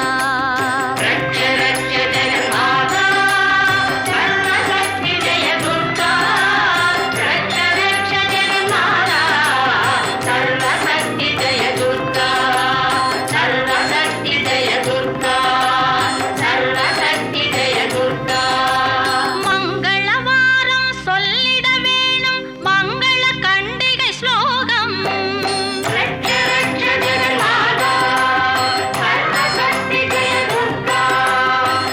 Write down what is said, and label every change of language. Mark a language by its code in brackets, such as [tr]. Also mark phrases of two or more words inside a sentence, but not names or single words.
[sa] रक्ष रक्ष जगन्माता सर्वशक्ति जय दुर्गा, रक्ष रक्ष जगन्माता सर्वशक्ति जय दुर्गा, सर्वशक्ति जय दुर्गा, सर्वशक्ति जय दुर्गा. [ta] மங்களவாரம் சொல்லிட வேணும் மங்கள கண்டிகை ஸ்லோகம். [sa] रक्ष रक्ष जगन्माता सर्वशक्ति जय दुर्गा,